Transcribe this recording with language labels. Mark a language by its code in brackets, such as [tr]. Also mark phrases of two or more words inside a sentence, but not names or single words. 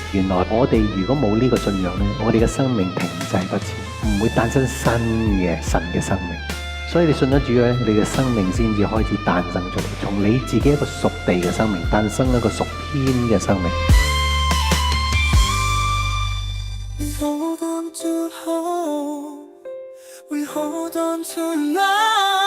[yue] 原來我哋如果冇呢個信仰咧，我哋嘅生命停滯不前，唔會誕生新嘅神嘅生命。所以你信咗主咧，你嘅生命先至開始誕生出嚟，從你自己一個屬地嘅生命誕生一個屬天嘅生命。 [en] We hold on to hope. We hold on to life.